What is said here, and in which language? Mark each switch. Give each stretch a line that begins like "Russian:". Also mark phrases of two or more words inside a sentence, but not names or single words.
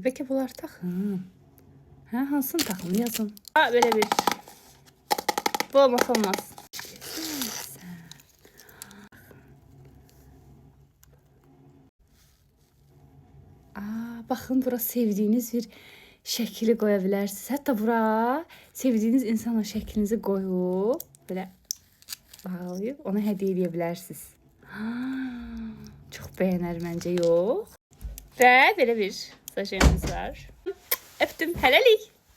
Azerbaijani: Belki bunlar taxın. Hansını taxın yazın.
Turkish: Böyle bir.
Azerbaijani: Bu olmaz. Bakın bura sevdiğiniz bir şəkili qoya bilərsiniz. Hətta bura sevdiğiniz insanla şəklinizi qoyub belə bağlayıb ona hədiyyə edə bilərsiniz. Çox bəyənər məncə, yox? Və belə bir saçımız var. Öptüm. Hələlik.